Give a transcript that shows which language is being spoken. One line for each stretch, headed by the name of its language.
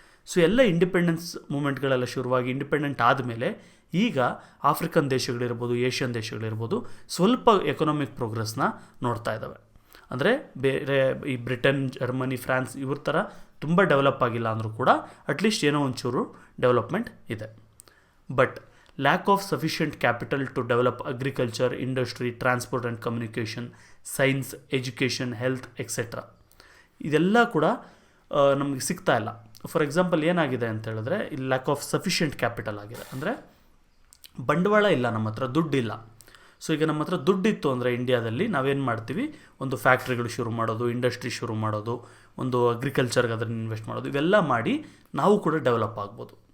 Kannada: So ಎಲ್ಲ independence ಮೂಮೆಂಟ್ಗಳೆಲ್ಲ ಶುರುವಾಗಿ independent ಆದಮೇಲೆ ಈಗ ಆಫ್ರಿಕನ್ ದೇಶಗಳಿರ್ಬೋದು, ಏಷ್ಯನ್ ದೇಶಗಳಿರ್ಬೋದು, ಸ್ವಲ್ಪ ಎಕನಾಮಿಕ್ ಪ್ರೋಗ್ರೆಸ್ನ ನೋಡ್ತಾ ಇದ್ದಾವೆ. ಅಂದರೆ ಬೇರೆ ಈ ಬ್ರಿಟನ್, ಜರ್ಮನಿ, ಫ್ರಾನ್ಸ್ ಇವ್ರ ಥರ ತುಂಬ ಡೆವಲಪ್ ಆಗಿಲ್ಲ ಅಂದರೂ ಕೂಡ ಅಟ್ಲೀಸ್ಟ್ ಏನೋ ಒಂಚೂರು ಡೆವಲಪ್ಮೆಂಟ್ ಇದೆ.
English: But lack of sufficient capital to develop agriculture, industry, transport and communication, science, education, health, etc.
Kannada: ಇದೆಲ್ಲ ಕೂಡ ನಮಗೆ ಸಿಗ್ತಾ ಇಲ್ಲ. ಫಾರ್ ಎಕ್ಸಾಂಪಲ್ ಏನಾಗಿದೆ ಅಂತ ಹೇಳಿದ್ರೆ, ಇಲ್ಲಿ ಲ್ಯಾಕ್ ಆಫ್ ಸಫಿಷಿಯೆಂಟ್ ಕ್ಯಾಪಿಟಲ್ ಆಗಿದೆ, ಅಂದರೆ ಬಂಡವಾಳ ಇಲ್ಲ, ನಮ್ಮ ಹತ್ರ ದುಡ್ಡಿಲ್ಲ. ಸೊ ಈಗ ನಮ್ಮ ಹತ್ರ ದುಡ್ಡಿತ್ತು ಅಂದರೆ ಇಂಡಿಯಾದಲ್ಲಿ ನಾವೇನು ಮಾಡ್ತೀವಿ, ಒಂದು ಫ್ಯಾಕ್ಟ್ರಿಗಳು ಶುರು ಮಾಡೋದು, ಇಂಡಸ್ಟ್ರಿ ಶುರು ಮಾಡೋದು, ಒಂದು ಅಗ್ರಿಕಲ್ಚರ್ಗೆ ಅದನ್ನು ಇನ್ವೆಸ್ಟ್ ಮಾಡೋದು, ಇವೆಲ್ಲ ಮಾಡಿ ನಾವು ಕೂಡ ಡೆವಲಪ್ ಆಗ್ಬೋದು.